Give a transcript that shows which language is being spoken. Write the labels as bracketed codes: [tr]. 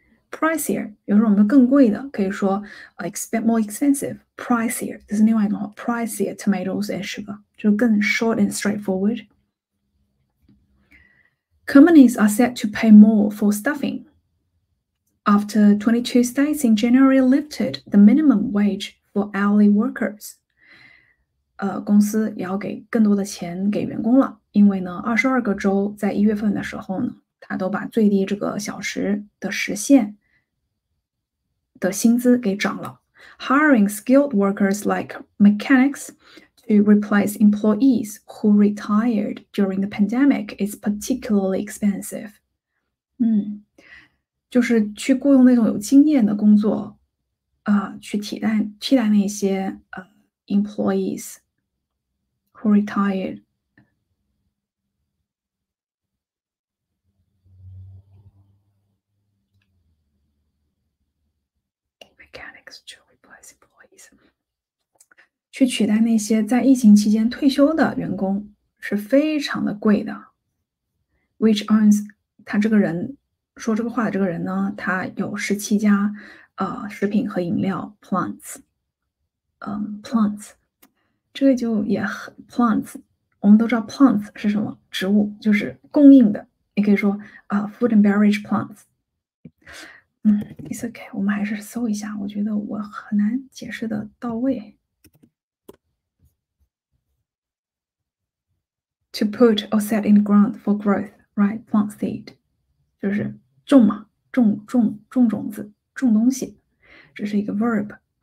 [zh] pricier 有时候我们更贵的可以说 [en] more expensive pricier， [zh] 这是另外一种话 [en] pricier tomatoes and sugar [zh] 就更 [en] short and straightforward。 Companies are set to pay more for stuffing after 22 states in January lifted the minimum wage for hourly workers。 [zh] 公司也要给更多的钱给员工了，因为呢，22个州在1月份的时候呢，它都把最低这个小时的时限的薪资给涨了。 [en] Hiring skilled workers like mechanics to replace employees who retired during the pandemic is particularly expensive。 [zh] 就是去雇佣那种有经验的工作，去替代那些 [en] employees who retired。 Mechanics to replace employees， [zh] 去取代那些在疫情期间退休的员工是非常的贵的。 [en] Which owns [zh] 他这个人说这个话的这个人呢，他有17家食品和饮料 plants， 这个就也很 plants， 我们都知道 plants 是什么植物，就是供应的，也可以说 [en] food and beverage plants。 It's okay， [zh] 我们还是搜一下，我觉得我很难解释的到位。 [en] To put or set in the ground for growth, right? Plant seed， [zh] 就是种嘛，种种子，种东西，这是一个 verb。